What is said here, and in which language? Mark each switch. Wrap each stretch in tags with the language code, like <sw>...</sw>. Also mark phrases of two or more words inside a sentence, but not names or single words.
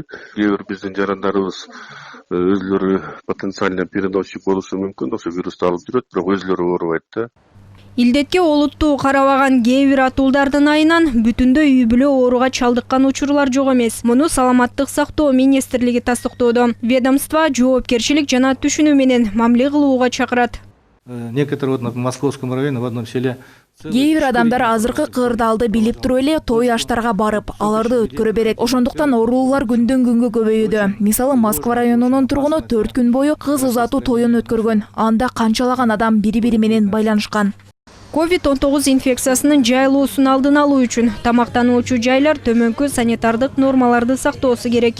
<ky>Кээ бир биздин жарандарыбыз өзлөрү</ky> <ru>потенциально переносчик</ru> <ky>болушу мүмкүн, ошо вирусту алып жүрөт, бирок өзлөрү оорубайт да. Илдетке олуттуу карабаган кээ бир атуулдардын айынан бүтүндөй үй бүлө ооруга чалдыккан учурлар жок эмес. Муну саламаттык сактоо министрлиги тастыктоодо. Ведомство жоопкерчилик жана түшүнүү менен мамиле кылууга чакырат.</ky> <ru>Некоторые в Московском районе в одном селе</ru> <ky>Кээ бир адамдар азыркы кырдаалды билип туруп эле той аштарга барып, аларды өткөрө берет. Ошондуктан оорулуулар күндөн күнгө көбөйүүдө. Мисалы, Москва районунун тургуну 4 күн бою кыз узатуу тоюн өткөргөн. Анда канчалаган адам бири-бири менен байланышкан. COVID-19 инфекциясынын жайылуусун алдын алуу үчүн тамактануучу жайлар төмөнкү санитардык нормаларды сактоосу керек.</ky>